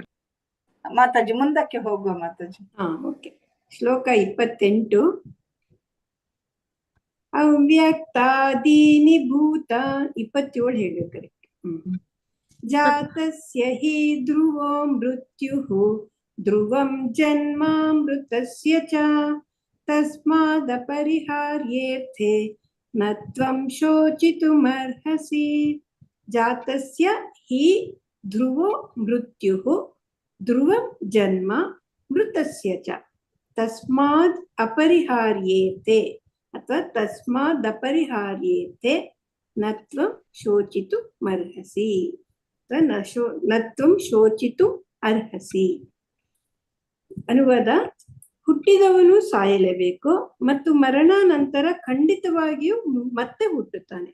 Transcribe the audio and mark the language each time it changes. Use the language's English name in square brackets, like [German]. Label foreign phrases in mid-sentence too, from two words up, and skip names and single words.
[Kannada] ಮಾತಾಜಿ. ಮುಂದಕ್ಕೆ ಹೋಗುವ ಮಾತಾಜಿ. ಓಕೆ. ಶ್ಲೋಕ 28. [Sanskrit] ಅವ್ಯಕ್ತಾದೀನಿ ಭೂತ [Kannada] 27 ಹೇಳಿ ಕರೆಕ್ಟ್. [Sanskrit] ಜಾತಸ್ಯ ಹಿ ಧ್ರುವೋ ಮೃತ್ಯುಃ ಧ್ರುವಂ ಜನ್ಮಾಮೃತಸ್ಯ ಚ ತಸ್ಮಾದಪರಿಹಾರ್ಯೇರ್ಥೆ ನ ತ್ವಂ ಶೋಚಿತುಮರ್ಹಸಿ. ಜಾತಸ್ಯ ಹಿ ಧ್ರುವೋ ಮೃತ್ಯುಃ ಧ್ರುವಂ ಜನ್ಮ ಮೃತಸ್ಯ ಚ ತಸ್ಮಾದ್ ಅಪರಿಹಾರ್ಯೇತೆ ಅಥವಾ ತಸ್ಮಾದಪರಿಹಾರ್ಯೇತೆ ನ ತ್ವಂ ಶೋಚಿತುಮರ್ಹಸಿ. ನ ತ್ವಂ ಶೋಚಿತುಮರ್ಹಸಿ. [Kannada] ಅನುವಾದ: ಹುಟ್ಟಿದವನು ಸಾಯಲೇಬೇಕು ಮತ್ತು ಮರಣಾನಂತರ ಖಂಡಿತವಾಗಿಯೂ ಮತ್ತೆ ಹುಟ್ಟುತ್ತಾನೆ.